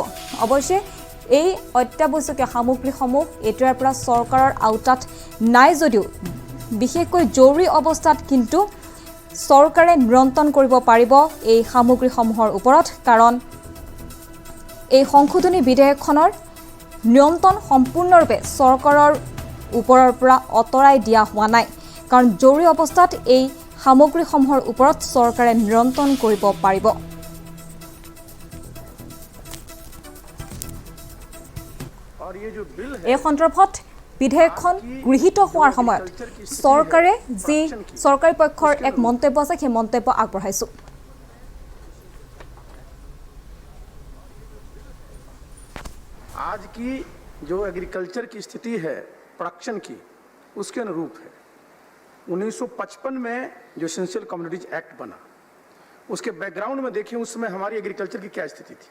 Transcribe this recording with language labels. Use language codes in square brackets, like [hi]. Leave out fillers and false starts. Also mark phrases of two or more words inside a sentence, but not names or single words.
[as] অৱশ্যে এই অত্যাৱশ্যকীয় সামগ্ৰীসমূহ এতিয়াৰ পৰা চৰকাৰৰ আওতাত নাই যদিও বিশেষকৈ জৰুৰী অৱস্থাত কিন্তু চৰকাৰে নিয়ন্ত্ৰণ কৰিব পাৰিব এই সামগ্ৰীসমূহৰ ওপৰত, কাৰণ এই সংশোধনী বিধেয়কখনৰ নিয়ন্ত্ৰণ সম্পূৰ্ণৰূপে চৰকাৰৰ ওপৰৰ পৰা আঁতৰাই দিয়া হোৱা নাই, কাৰণ জৰুৰী অৱস্থাত এই সামগ্ৰীসমূহৰ ওপৰত চৰকাৰে নিয়ন্ত্ৰণ কৰিব পাৰিব। এই সন্দৰ্ভত বিধেয়কখন গৃহীত হোৱাৰ সময়ত চৰকাৰে যি চৰকাৰী পক্ষৰ এক মন্তব্য আছে সেই মন্তব্য আগবঢ়াইছোঁ। [hi] आज की जो एग्रीकल्चर की स्थिति है प्रोडक्शन की, उसके अनुरूप है। 1955 में जो एसेंशियल कमोडिटीज एक्ट बना, उसके बैकग्राउंड में देखिए उस समय हमारी एग्रीकल्चर की क्या स्थिति थी।